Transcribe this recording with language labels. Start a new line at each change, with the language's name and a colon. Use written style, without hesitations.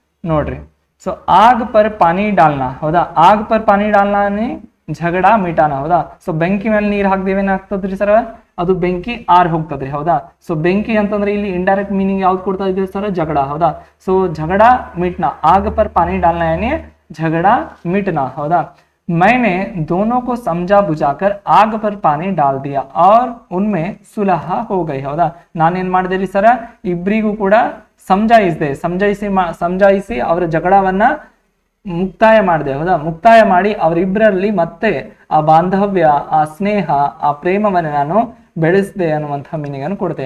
Kannada: ನೋಡ್ರಿ, ಸೊ
Hindi: ಆಗ್ ಪರ್ ಪಾನಿ ಡಾಲ್ನಾ. ಹೌದಾ, ಆಗ್ ಪರ್ ಪಾನಿ ಡಾಲ್ನಾನೇ ಜಗಳ ಮಿಟಾನ.
Kannada: ಹೌದಾ, ಸೊ ಬೆಂಕಿ ಮೇಲೆ ನೀರ್ ಹಾಕ್ದೇವೆ ಏನಾಗ್ತದ್ರಿ ಸರ್, ಅದು ಬೆಂಕಿ ಆರ್ ಹೋಗ್ತದ್ರಿ. ಹೌದಾ, ಸೊ ಬೆಂಕಿ ಅಂತಂದ್ರೆ ಇಲ್ಲಿ ಇಂಡೈರೆಕ್ಟ್ ಮೀನಿಂಗ್ ಯಾವ್ದು ಕೊಡ್ತಾ ಇದ್ದೀವಿ ಸರ್, ಜಗಳ.
Hindi: ಹೌದಾ, ಸೊ ಜಗಳ ಮಿಟ್ನಾ, ಆಗ ಪರ್ ಪಾನಿ ಡಾಲ್ನಾ ಯಾನಿ झगड़ा मिटना. हौदा, मैंने दोनों को समझा बुझाकर आग पर पानी डाल दिया और उनमें सुलह हो गई.
Kannada: ಹೌದಾ, ನಾನೇನ್ ಮಾಡಿದೆ ಸರ, ಇಬ್ಬರಿಗೂ ಕೂಡ ಸಮಜಾಯಿಸಿ ಅವರ ಜಗಳವನ್ನ ಮುಕ್ತಾಯ ಮಾಡಿದೆ. ಹೌದಾ, ಮುಕ್ತಾಯ ಮಾಡಿ ಅವರಿಬ್ಬರಲ್ಲಿ ಮತ್ತೆ ಆ ಬಾಂಧವ್ಯ, ಆ ಸ್ನೇಹ, ಆ ಪ್ರೇಮವನ್ನು ನಾನು ಬೆಳೆಸಿದೆ ಅನ್ನುವಂತಹ ಮೀನಿಂಗ್ ಅನ್ನು ಕೊಡ್ತೆ.